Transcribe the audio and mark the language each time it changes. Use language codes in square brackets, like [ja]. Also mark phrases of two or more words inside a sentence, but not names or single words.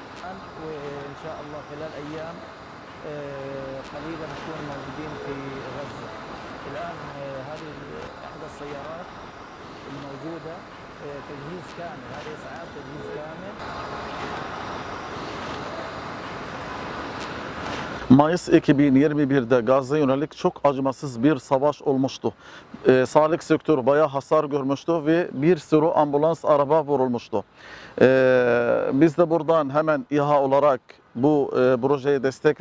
[ar] الآن، وإن شاء الله خلال أيام قليلة نكون موجودين في غزة. الآن هذه إحدى السيارات الموجودة تجهيز كامل، هذه إسعاف تجهيز كامل. [tr] Mayıs 2021'de Gazze'ye yönelik çok acımasız bir savaş olmuştu. Sağlık sektörü bayağı hasar görmüştü ve bir sürü ambulans araba vurulmuştu. Biz de buradan hemen İHA olarak bu projeye destek verdik.